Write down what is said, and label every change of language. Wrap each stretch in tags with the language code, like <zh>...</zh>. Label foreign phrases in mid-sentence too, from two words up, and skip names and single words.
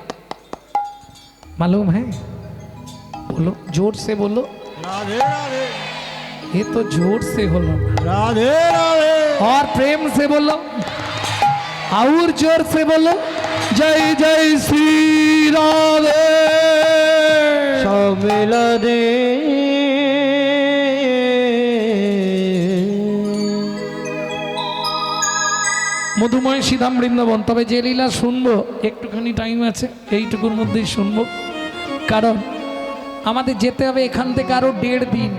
<hi>मालूम है? बोलो जोर से बोलो। राधे राधे ये तो जोर से बोलो राधे राधे और प्रेम से बोलो और जोर से बोलो जय जय श्री राधे। सब मिला दे</hi> <bn>মধুময় শ্রীধাম বৃন্দাবন। তবে যে লীলা শুনবো একটুখানি টাইম আছে, এইটুকুর মধ্যেই শুনবো, কারণ আমাদের যেতে হবে এখান থেকে আরো 1.5 দিন।</bn>